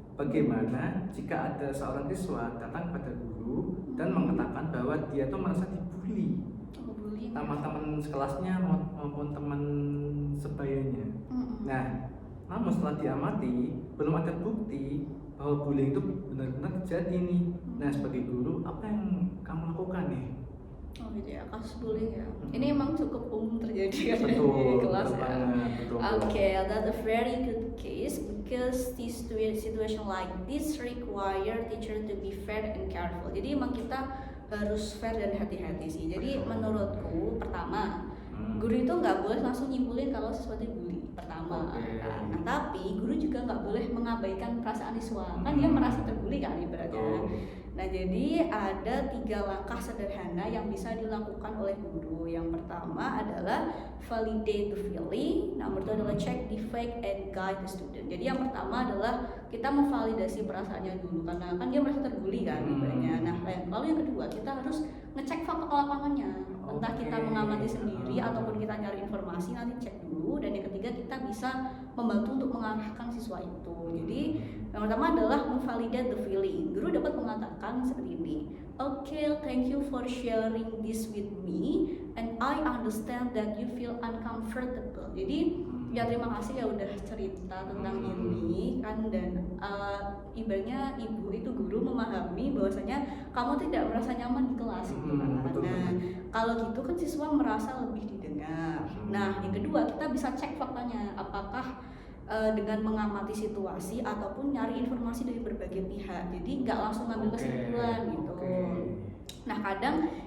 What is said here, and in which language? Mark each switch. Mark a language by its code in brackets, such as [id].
[id] Bagaimana jika ada seorang siswa datang pada guru dan mengatakan bahwa dia tuh merasa dibully sama teman sekelasnya maupun teman sebayanya. Nah, namun setelah diamati belum ada bukti bahwa bullying itu benar-benar terjadi nih. Nah, sebagai guru apa yang kamu lakukan nih? Oh gitu ya, kasus bullying ya. Ini emang cukup umum terjadi kan di kelas ya. [en] Okay, that's a very good case because this situation like this require teacher to be fair and careful. [id] Jadi emang kita harus fair dan hati-hati sih. Jadi menurutku pertama, guru itu nggak boleh langsung nyimpulin kalau sesuatu bully pertama. Nah, tapi guru juga nggak boleh mengabaikan perasaan siswa. Kan dia merasa terbully kan ibaratnya. Nah, jadi ada 3 langkah sederhana yang bisa dilakukan oleh guru. Yang pertama adalah [en] validate the feeling. [id] Nomor 2 adalah [en] check the fact and guide the student. [id] Jadi yang pertama adalah kita memvalidasi perasaannya dulu karena kan dia merasa terbully kan ibaratnya. Nah, lalu yang kedua kita harus ngecek fakta lapangannya. Entah kita mengamati sendiri ataupun kita nyari informasi, nanti cek dulu. Dan yang ketiga kita bisa membantu untuk mengarahkan siswa itu. Jadi yang pertama adalah memvalidate the feeling. Guru dapat mengatakan seperti ini. [en] Okay, thank you for sharing this with me and I understand that you feel uncomfortable. [id] Jadi ya terima kasih ya udah cerita tentang ini kan, dan ibaratnya ibu itu guru memahami bahwasanya kamu tidak merasa nyaman di kelas gitu kan. Nah, kalau gitu kan siswa merasa lebih didengar. Nah, yang kedua kita bisa cek faktanya, apakah dengan mengamati situasi ataupun nyari informasi dari berbagai pihak. Jadi nggak langsung ngambil kesimpulan gitu. Nah, kadang